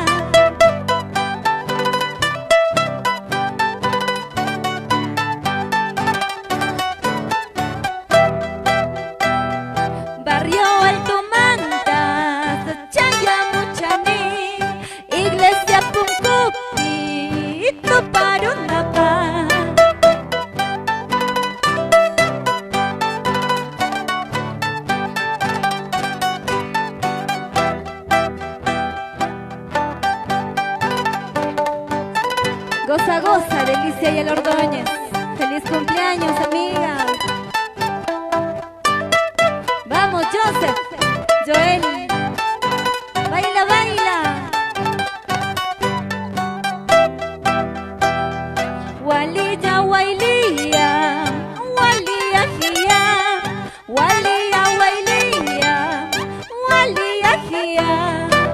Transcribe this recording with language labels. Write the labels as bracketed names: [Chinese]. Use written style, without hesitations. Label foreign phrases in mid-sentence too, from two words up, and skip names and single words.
[Spanish] Barrio Alto Mantas, Chayamuchani, Iglesia Puncupi, Tuparunapa. Goza, goza, Delicia y el Ordóñez. Feliz cumpleaños, amiga. Vamos, Joseph, Joel. Baila, baila. Walilla, wailía, walía, gia. Walía, wailía, walía, gia.